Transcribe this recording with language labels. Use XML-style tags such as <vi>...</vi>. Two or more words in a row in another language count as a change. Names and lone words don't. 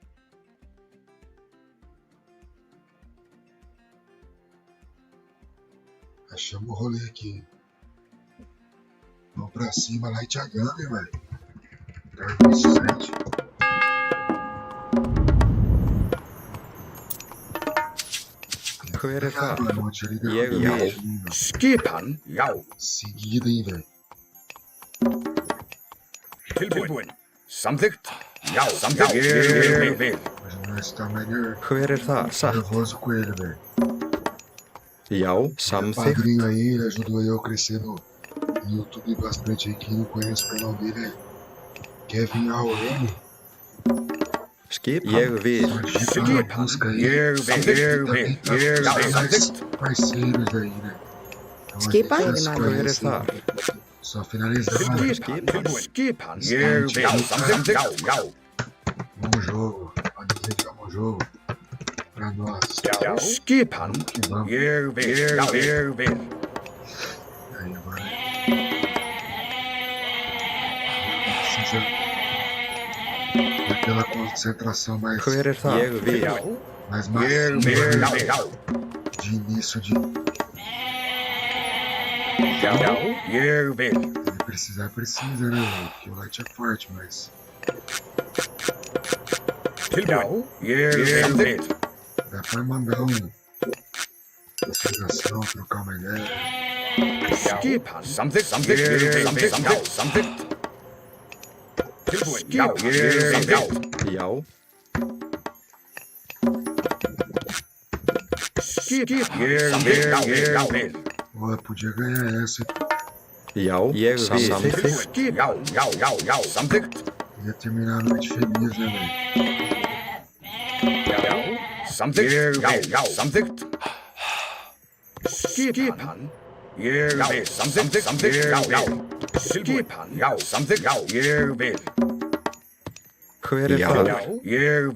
<pt>Achamos o rolê aqui. Vamos pra cima lá e te agame, velho. Dark 7.</pt> <is>Hver er það? Ég vil. Skipan, já.</is> <pt>Seguida, hein, velho.</pt> <is>Tilbúin. Samþykkt. Já, samþykkt. Ég vil.</is> <pt>Mas nós tá melhor.</pt> <is>Hver er það? Satt.</is> <pt>Nervoso com ele, velho.</pt> <is>Já,</is> <pt>Meu</pt> <is>samþykkt.</is> <pt>padrinho aí, ele ajudou eu a crescer no YouTube bastante aí. Quem não conhece o canal dele é Kevin AOM.</pt> <is>Skipan. Ég vil. Skipan.</is> <pt>Busca aí.</pt> <is>Ég vil. Ég vil.</is> <pt>Também</pt> <is>Já,</is> <pt>tá</pt> <is>samþykkt.</is> <pt>parceiros aí, né? Então,</pt> <is>Skipan?</is> <pt>a gente já se</pt> <is>Hver er</is> <pt>conhece,</pt> <is>það?</is> <pt>só finalizando.</pt> <is>Tilbúin. Skipan. Ég vil. Já, samþykkt. Já, já.</is> <pt>Bom jogo. Pode dizer que é um bom jogo. Pra nós.</pt> <is>Já, skipan.</is> <pt>Que vamos.</pt> <is>Ég vil. Já, ég vil.</is> <pt>Aí agora. Precisa daquela concentração mais,</pt> <is>Hver er það? Ég vil.</is> <pt>mais</pt> <is>Ég</is> <pt>massiva</pt> <is>vil. Já,</is> <pt>né?</pt> <is>já.</is> <pt>De início de.</pt> <is>Já, ég vil.</is> <pt>Ele precisar, precisa, né, velho? Porque o light é forte, mas.</pt> <is>Tilbúin. Ég vil.</is> <pt>Dá pra mandar explicação, trocar uma ideia.</pt> <is>Skipan. Samþykkt. Samþykkt. Ég vil. Samþykkt. Samþykkt. Tilbúin. Já, ég vil. Já. Skipan. Ég vil. Já, ég vil.</is> <pt>Pô, podia ganhar essa.</pt> <is>Já, ég vil. Samþykkt. Skipan. Já, já, já, já. Samþykkt.</is> <pt>Ia terminar a noite feliz, né, velho?</pt> <is>Samþykkt. Já, já, samþykkt. Skipan. Ég vil. Samþykkt. Samþykkt. Já, já. Skipan. Já, samþykkt. Já, ég vil. Hver er Já,</is>